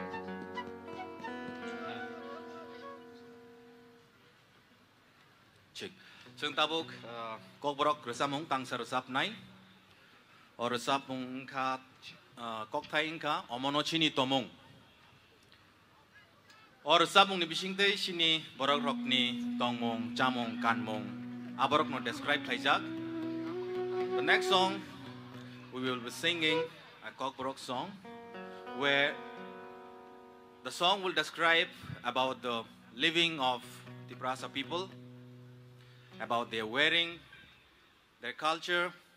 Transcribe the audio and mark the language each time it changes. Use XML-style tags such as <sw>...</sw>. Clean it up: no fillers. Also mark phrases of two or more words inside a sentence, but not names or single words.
<en>Check.</en> <trp>Seng tabuk kok borok resapung tang serusap nai. Or resapung ka kok thai ka omono chini tomong. Or resapung ni bising te sini borok rok ni tongmong, jamong, kanmong. Aborok no describe thaijak.</trp> <en>The next song we will be singing a kok borok song where the song will describe about the living of TIPRASA people, about their wearing, their culture.</en>